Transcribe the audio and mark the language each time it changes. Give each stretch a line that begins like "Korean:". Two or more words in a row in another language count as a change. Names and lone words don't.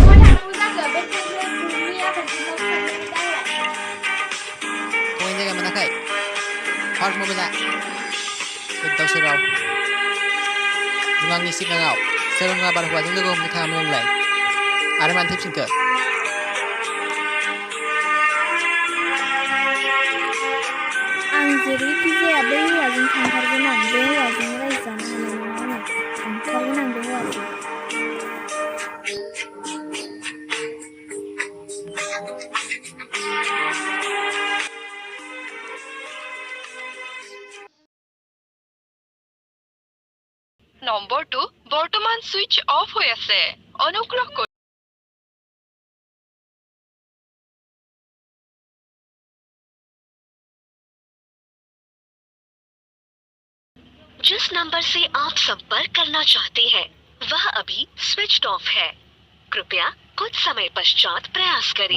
Bodo: थगायनो जायगा मोनाखै हर मबाइल जा गोदाव सोराव नों आंनि सिगाङाव सोलोंना बार हौवाजों लोगो हमनो थाङामोन नोंलाय आरो मानो फैफिनखो आं जेरैखि जाया बै हौवाजों थांथारगोन आं बे हौवाजों रायजो जानो हानाय नङा आङो थांथारगोन आं बे हौवाजों
Assamese: নম্বৰটো বৰ্তমান
English: switch off
Assamese: হৈ আছে অনুগ্ৰহ কৰি
Hindi: जिस नंबर से आप संपर्क करना चाहते हैं वह अभी
English: switched off
Hindi: है कृपया कुछ समय पश्चात प्रयास करें